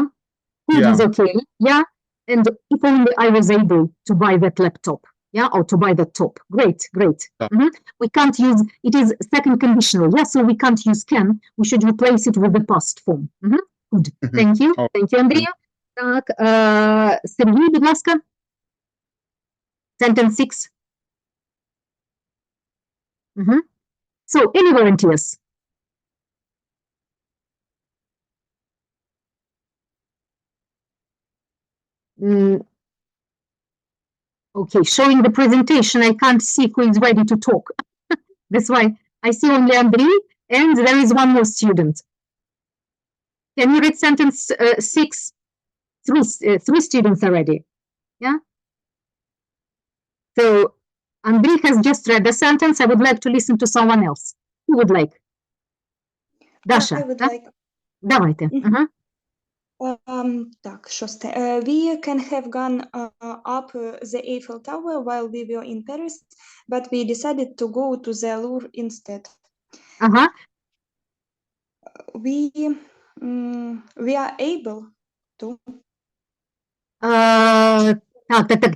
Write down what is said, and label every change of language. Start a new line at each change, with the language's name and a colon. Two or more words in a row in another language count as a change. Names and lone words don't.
English: Could is okay, yeah. And if only I was able to buy that laptop, yeah, or to buy that top. Great. Yeah. We can't use, it is second conditional, yeah, so we can't use can. We should replace it with the past form. Good. Thank you. Oh. Thank you,
Ukrainian: Андрію. Так, Сергій, будь ласка.
English: Sentence 6. So, any volunteers? Okay, showing the presentation, I can't see who is ready to talk. That's why I see only Andrei, and there is one more student. Can you read sentence 6? Three students already, yeah? So, Andrei has just read the sentence. I would like to listen to someone else. Who would like? Dasha, I would да? like.
Ukrainian: Давайте. Так, шосте.
English: We can have gone up the Eiffel Tower while we were in Paris, but we decided to go to the Louvre instead. We are able to.
Ukrainian: Так.